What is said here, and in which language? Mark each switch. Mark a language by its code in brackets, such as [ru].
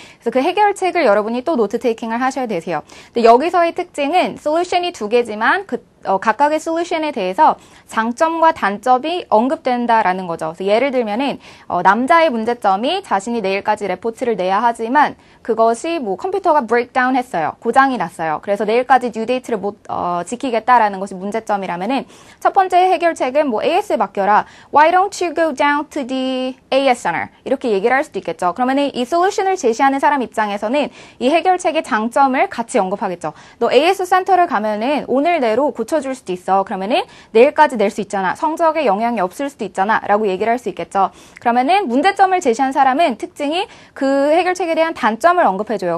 [ko] 그래서 그 해결책을 여러분이 또 노트 테이킹을 하셔야 되세요. 근데 여기서의 특징은 솔루션이 두 개지만 각각의 솔루션에 대해서 장점과 단점이 언급된다라는 거죠. 그래서 예를 들면은 남자의 문제점이 자신이 내일까지 레포트를 내야 하지만 그것이 뭐 컴퓨터가 브레이크다운 했어요. 고장이 났어요. 그래서 내일까지 듀데이트를 못 지키겠다라는 것이 문제점이라면은 첫 번째 해결책은 뭐 AS에 맡겨라. [en] Why don't you go down to the AS center? [ko] 이렇게 얘기를 할 수도 있겠죠. 그러면은 이 솔루션을 제시하는 사람 입장에서는 이 해결책의 장점을 같이 언급하겠죠. 너 AS 센터를 가면은 오늘 내로 고쳐줄 수도 있어. 그러면은 내일까지 낼 수 있잖아. 성적에 영향이 없을 수도 있잖아. 라고 얘기를 할 수 있겠죠. 그러면은 문제점을 제시한 사람은 특징이 그 해결책에 대한 단점을 언급해줘요.